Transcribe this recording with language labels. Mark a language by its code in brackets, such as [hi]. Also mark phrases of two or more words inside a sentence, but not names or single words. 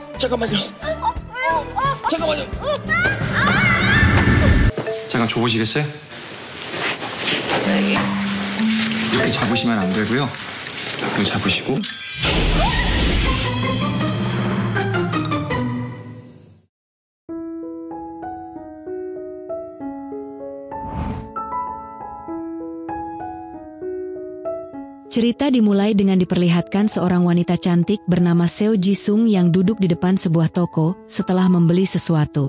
[ko] 잠깐만요. 잠깐만요. 잠깐 줘보시겠어요? 이렇게 잡으시면 안 되고요. 이거 잡으시고. [id] Cerita dimulai dengan diperlihatkan seorang wanita cantik bernama Seo Jisung yang duduk di depan sebuah toko setelah membeli sesuatu.